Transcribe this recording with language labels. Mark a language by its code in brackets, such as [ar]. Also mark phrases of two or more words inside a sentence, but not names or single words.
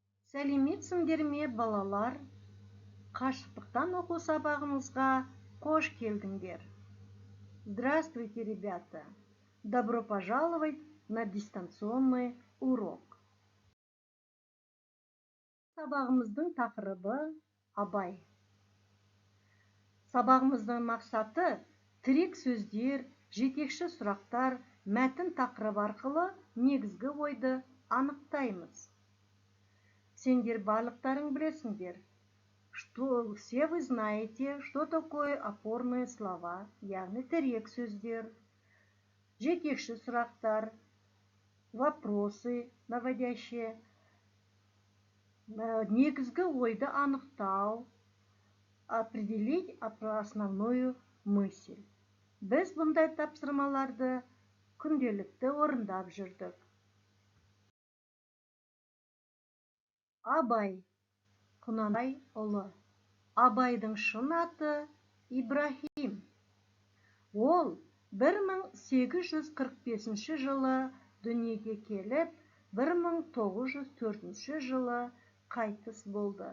[kk] Сәлеметсіңдер ме, балалар? Қашықтықтан оқу сабағымызға қош келдіңдер. [ru] Здравствуйте, ребята! Добро пожаловать на дистанционный урок. [kk] Сабағымыздың тақырыбы Абай. Сабағымыздың мақсаты тірек сөздер, жетекші сұрақтар, мәтін тақырып арқылы негізгі ойды анықтаймыз. Сендер барлықтарың білесіңдер, [ru] что все вы знаете, что такое опорные слова, [kk] яғни тірек сөздер, жетекші сұрақтар, [ru] вопросы наводящие, [kk] негізгі ойды анықтау, [ru] определить основную мысль. [kk] Біз бұндай тапсырмаларды күнделікті орындап жүрдік. Абай, Құнанбай ұлы. Абайдың шын аты Ибрахим. Ол 1845 жылы дүниеге келіп, 1904 жылы қайтыс болды.